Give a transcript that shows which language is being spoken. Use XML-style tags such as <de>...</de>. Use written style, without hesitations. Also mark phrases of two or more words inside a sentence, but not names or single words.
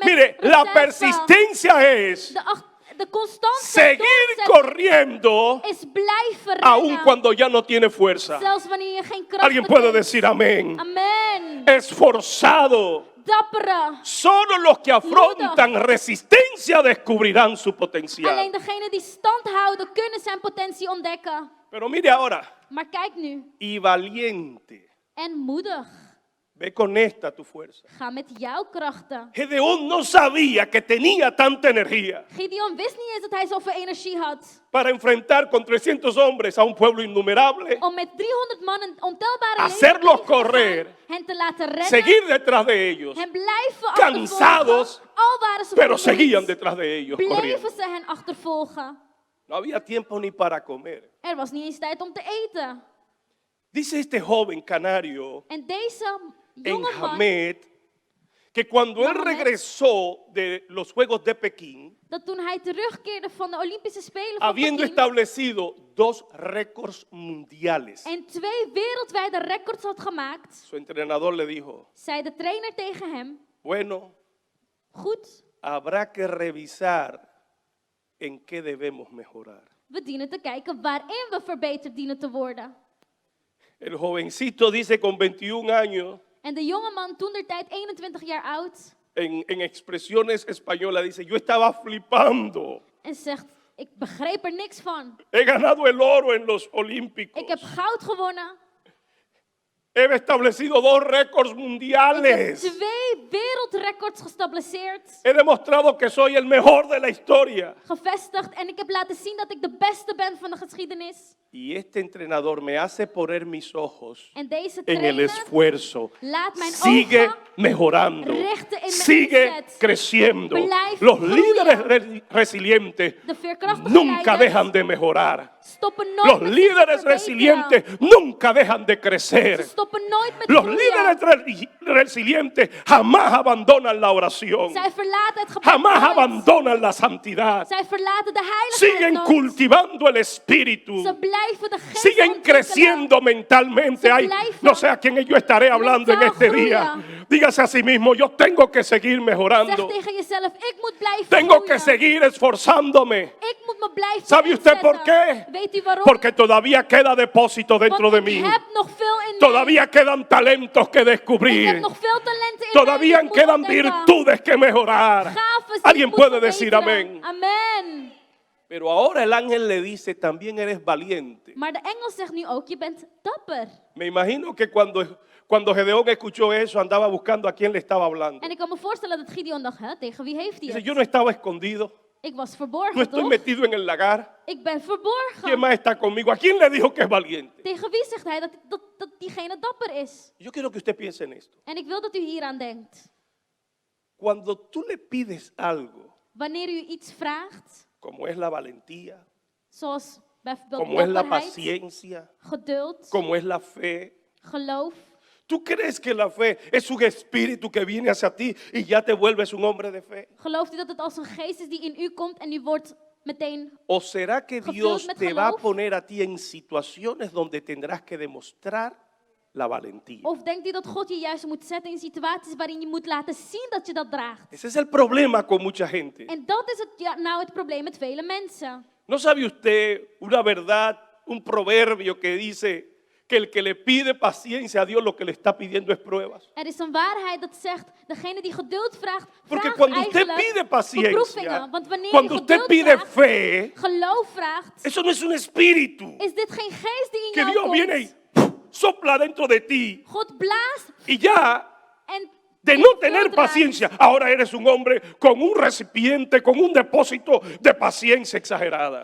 <es>Mire, la</es> <nl>reserve.</nl> <es>persistencia es</es> <nl>De constante</nl> <es>seguir</es> <nl>doorzetten</nl> <es>corriendo</es> <nl>is blijven</nl> <es>aun</es> <nl>rennen,</nl> <es>cuando ya no tiene fuerza.</es> <nl>zelfs wanneer je geen kracht</nl> <es>Alguien puede</es> <nl>hebt.</nl> <es>decir amén.</es> <nl>Amen.</nl> <es>Esforzado.</es> <nl>Dappere.</nl> <es>Solo los que afrontan resistencia descubrirán su potencial.</es> <nl>Alleen degenen die stand houden kunnen zijn potentie ontdekken.</nl> <es>Pero mire ahora,</es> <nl>Maar kijk nu.</nl> <es>y valiente.</es> <nl>En moedig.</nl> <es>Ve con esta tu fuerza.</es> <nl>Ga met jouw krachten.</nl> <es>Gedeón no sabía que tenía tanta energía</es> <nl>Gideon wist niet eens dat hij zoveel energie had.</nl> <es>para enfrentar con 300 hombres a un pueblo innumerable,</es> <nl>Om met 300 man een ontelbare</nl> <es>Hacerlos</es> <nl>leger tegen te</nl> <es>correr.</es> <nl>gaan, hen te laten rennen.</nl> <es>seguir detrás de ellos,</es> <nl>Hen blijven</nl> <es>Cansados,</es> <nl>achtervolgen. Al waren ze</nl> <es>pero</es> <nl>vermoeid,</nl> <es>seguían detrás de ellos</es> <nl>bleven</nl> <es>corriendo.</es> <nl>ze hen achtervolgen.</nl> <es>No había tiempo ni para comer.</es> <nl>Er was niet eens tijd om te eten.</nl> <es>Dice este joven canario</es> <nl>En deze</nl> <es>en</es> <nl>jonge man,</nl> <es>Hamed que cuando él</es> <nl>Mohamed.</nl> <es>regresó de los Juegos de Pekín,</es> <nl>dat toen hij terugkeerde van de Olympische Spelen van</nl> <es>habiendo</es> <nl>Peking</nl> <es>establecido 2 récords mundiales,</es> <nl>en 2 wereldwijde records had gemaakt,</nl> <es>su entrenador le dijo,</es> <nl>zei de trainer tegen hem,</nl> <es>bueno,</es> <nl>goed,</nl> <es>habrá que revisar en qué debemos mejorar.</es> <nl>we dienen te kijken waarin we verbeterd dienen te worden.</nl> <es>El jovencito dice con 21 años,</es> <nl>En de jonge man, toen der tijd 21 jaar oud,</nl> <es>en expresiones españolas, dice, yo estaba flipando.</es> <nl>en zegt, ik begreep er niks van.</nl> <es>He ganado el oro en los Olímpicos.</es> <nl>Ik heb goud gewonnen.</nl> <es>He establecido 2 récords</es> <nl>Ik heb</nl> <es>mundiales.</es> <nl>2 wereldrecords gestabiliseerd,</nl> <es>He demostrado que soy el mejor de la historia.</es> <nl>gevestigd en ik heb laten zien dat ik de beste ben van de geschiedenis.</nl> <es>Y este entrenador me hace poner mis ojos</es> <nl>En deze</nl> <es>en el</es> <nl>trainer</nl> <es>esfuerzo.</es> <nl>laat mijn</nl> <es>Sigue</es> <nl>ogen</nl> <es>mejorando.</es> <nl>richten in mijn</nl> <es>Sigue</es> <nl>inzet.</nl> <es>creciendo.</es> <nl>Blijf</nl> <es>Los</es> <nl>groeien.</nl> <es>líderes resilientes</es> <nl>De veerkrachtige</nl> <es>nunca</es> <nl>leiders</nl> <es>dejan de mejorar.</es> <nl>stoppen nooit</nl> <es>Los</es> <nl>met zich te</nl> <es>líderes</es> <nl>verbeteren.</nl> <es>resilientes nunca dejan de crecer.</es> <nl>Ze stoppen nooit met</nl> <es>Los</es> <nl>groeien.</nl> <es>líderes resilientes jamás abandonan la oración.</es> <nl>Zij verlaten het gebed</nl> <es>Jamás</es> <nl>nooit.</nl> <es>abandonan la santidad.</es> <nl>Zij verlaten de heiligheid</nl> <es>Siguen</es> <nl>nooit.</nl> <es>cultivando el espíritu.</es> <nl>Ze blijven de geest</nl> <es>Siguen</es> <nl>ontwikkelen.</nl> <es>creciendo mentalmente.</es> <nl>Se</nl> <es>Ay,</es> <nl>blijven</nl> <es>no sé a quién yo estaré hablando en</es> <nl>mental</nl> <es>este día.</es> <nl>groeien.</nl> <es>Dígase a sí mismo, yo tengo que seguir</es> <nl>Zeg</nl> <es>mejorando.</es> <nl>tegen jezelf, ik moet blijven</nl> <es>Tengo</es> <nl>groeien.</nl> <es>que seguir esforzándome.</es> <nl>Ik moet me blijven</nl> <es>¿Sabe usted por</es> <nl>inzetten.</nl> <es>qué?</es> <nl>Weet u waarom?</nl> <es>Porque todavía queda depósito dentro</es> <nl>Want</nl> <es>de</es> <nl>ik</nl> <es>mí.</es> <nl>heb nog veel in mij.</nl> <es>Todavía quedan talentos que</es> <nl>Ik heb</nl> <es>descubrir.</es> <nl>nog veel talenten in</nl> <es>Todavía</es> <nl>mij die ik moet</nl> <es>quedan</es> <nl>ontdekken.</nl> <es>virtudes que mejorar.</es> <nl>Gaven die</nl> <es>Alguien</es> <nl>ik moet</nl> <es>puede decir</es> <nl>verbeteren.</nl> <es>amén.</es> <nl>Amen.</nl> <es>Pero ahora el ángel le dice, también eres valiente.</es> <nl>Maar de engel zegt nu ook, je bent dapper.</nl> <es>Me imagino que cuando Gedeón escuchó eso, andaba buscando a quién le estaba hablando.</es> <nl>En ik kan me voorstellen dat Gideon dacht, hè, tegen wie heeft hij</nl> <es>Dice,</es> <nl>het?</nl> <es>yo no estaba escondido,</es> <nl>Ik was</nl> <es>no</es> <nl>verborgen,</nl> <es>estoy</es> <nl>toch?</nl> <es>metido en el lagar.</es> <nl>Ik ben</nl> <es>¿Quién</es> <nl>verborgen.</nl> <es>más está conmigo? ¿A quién le dijo que es valiente?</es> <nl>Tegen wie zegt hij dat diegene dapper is?</nl> <es>Yo quiero que usted piense en esto.</es> <nl>En ik wil dat u hieraan denkt.</nl> <es>Cuando tú le pides algo,</es> <nl>Wanneer u iets vraagt,</nl> <es>como es la valentía,</es> <nl>zoals bijvoorbeeld</nl> <es>como es la</es> <nl>dapperheid,</nl> <es>paciencia,</es> <nl>geduld,</nl> <es>como es la fe,</es> <nl>geloof.</nl> <es>¿tú crees que la fe es un espíritu que viene hacia ti y ya te vuelves un hombre de fe?</es> <nl>Gelooft u dat het als een geest is die in u komt en u wordt meteen...</nl> <es>¿O será que</es> <nl>Gevuld</nl> <es>Dios</es> <nl>met</nl> <es>te va a</es> <nl>geloof?</nl> <es>poner a ti en situaciones donde tendrás que demostrar la valentía?</es> <nl>Of denkt u dat God je juist moet zetten in situaties waarin je moet laten zien dat je dat draagt?</nl> <es>Ese es el problema con mucha gente.</es> <nl>En dat is het probleem met vele mensen.</nl> <es>¿No sabe usted una verdad, un proverbio que dice que el que le pide paciencia a Dios lo que le está pidiendo es pruebas?</es> <nl>Er is een waarheid dat zegt, degene die geduld vraagt,</nl> <es>Porque</es> <nl>vraagt</nl> <es>cuando usted</es> <nl>eigenlijk</nl> <es>pide</es> <nl>beproevingen.</nl> <es>paciencia,</es> <nl>Want wanneer</nl> <es>cuando</es> <nl>je</nl> <es>usted</es> <nl>geduld</nl> <es>pide</es> <nl>vraagt,</nl> <es>fe,</es> <nl>geloof vraagt,</nl> <es>eso no es un espíritu</es> <nl>is dit geen geest die in</nl> <es>que</es> <nl>jou</nl> <es>Dios</es> <nl>komt.</nl> <es>viene y sopla dentro de ti</es> <nl>God blaast</nl> <es>y ya</es> <nl>en</nl> <es>de</es> <nl>je</nl> <es>no</es> <nl>vult</nl> <es>tener</es> <nl>raakt.</nl> <es>paciencia, ahora eres un hombre con un recipiente, con un depósito de paciencia exagerada.</es>